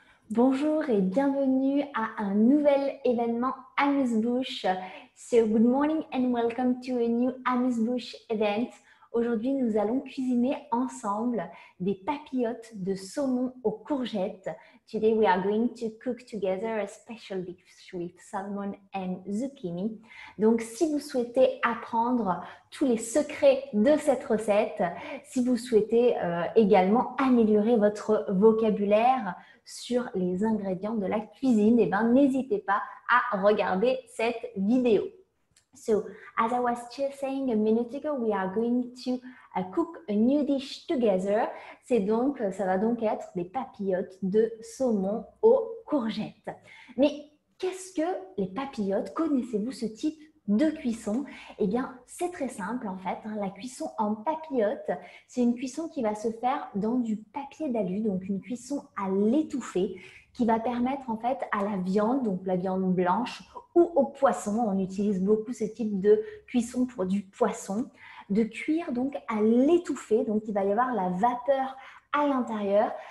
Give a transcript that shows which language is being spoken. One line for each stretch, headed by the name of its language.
French: Bonjour et bienvenue à un nouvel événement Amuse-Bouche.
English: So good morning and welcome to a new Amuse-Bouche event.
French: Aujourd'hui, nous allons cuisiner ensemble des papillotes de saumon aux courgettes.
English: Today we are going to cook together a special dish with salmon and zucchini.
French: Donc, si vous souhaitez apprendre tous les secrets de cette recette, si vous souhaitez également améliorer votre vocabulaire sur les ingrédients de la cuisine, n'hésitez pas à regarder cette vidéo.
English: So, as I was just saying a minute ago, we are going to cook a new dish together.
French: Ça va donc être des papillotes de saumon aux courgettes. Mais qu'est-ce que les papillotes? Connaissez-vous ce type de cuisson? Eh bien, c'est très simple en fait. La cuisson en papillote, c'est une cuisson qui va se faire dans du papier d'alu, donc une cuisson à l'étouffée, qui va permettre en fait à la viande, donc la viande blanche ou au poisson, on utilise beaucoup ce type de cuisson pour du poisson, de cuire donc à l'étouffée, donc il va y avoir la vapeur à l'intérieur.